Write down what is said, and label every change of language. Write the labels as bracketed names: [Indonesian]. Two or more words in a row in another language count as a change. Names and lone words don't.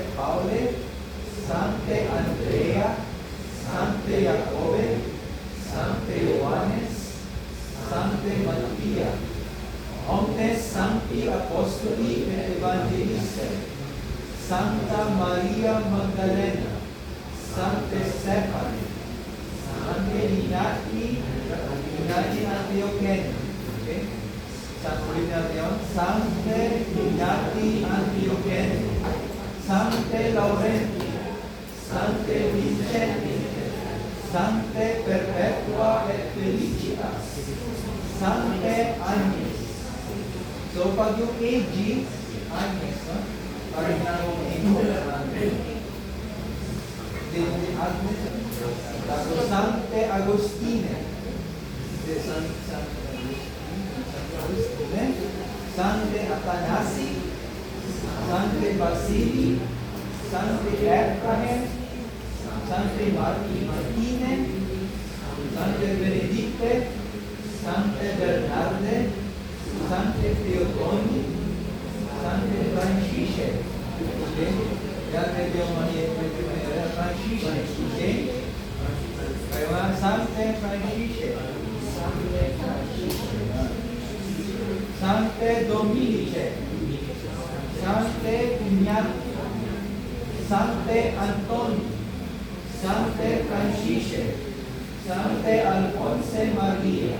[Latin] Paule, Sancte Andrea, Sancte Jacobe, Sancte Ioannes, Sancte Mattia, Omnes Sancti Apostoli et Evangeliste, Santa Maria Magdalena, Sancte Stefano, Sancte Ignati Antiochene. [Filipino] Okay? Ulit natin yun. [Latin] Sancte Ignati Antiochene, Sancte Laurenti, Sancte Vincenti, Sancte Perpetua et Felicitas, Sancte Agnes. [Filipino] So pag yung AG, Agnes, no? Parang na yung Agnes. [Latin] Tapos Sancte Agostine, Sancte Athanasi, Sancte Basili, Sancte Ephraim, Sancte Martine, Sancte Benedicte, Sancte Bernarde, Sancte Theotoni, Sancte Francisce. [Filipino] Okay? Yan medyo mahirap. Francisce. Okay? Kaya mga [Latin] Sancte Francisce. Sancte Dominice. Sancte Ignati. Sancte Antoni. Sancte Francisce. Sancte Alfonse Maria.